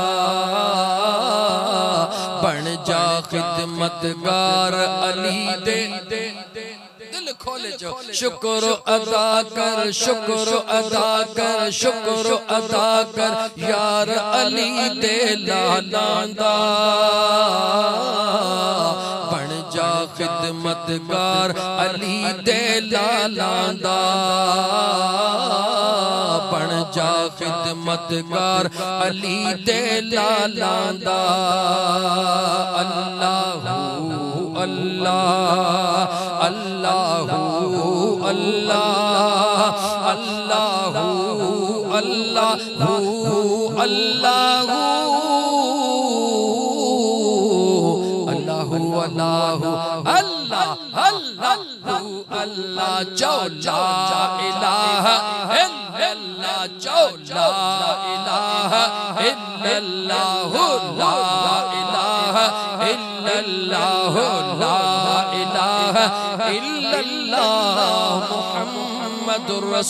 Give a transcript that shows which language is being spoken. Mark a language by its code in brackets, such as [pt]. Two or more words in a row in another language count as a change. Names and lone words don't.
[pa] بن جا خدمتگار علی دے دل کھولے جو شکر ادا کر یار علی دے لالاں دا بن جا خدمتگار علی دے لالاں دا बन जा खिदमतगार अली दे लालां दा بن جا خدمتگار علی دے لالاں دا [ar] اللهُ الله اللهُ الله اللهُ اللهُ اللهُ [pa] अल्लाहू [ar] اللهُ اللهُ الله اللهُ الله جو لا إله إلا الله جو لا إله إلا الله لا إله إلا الله لا إله إلا الله محمدٌ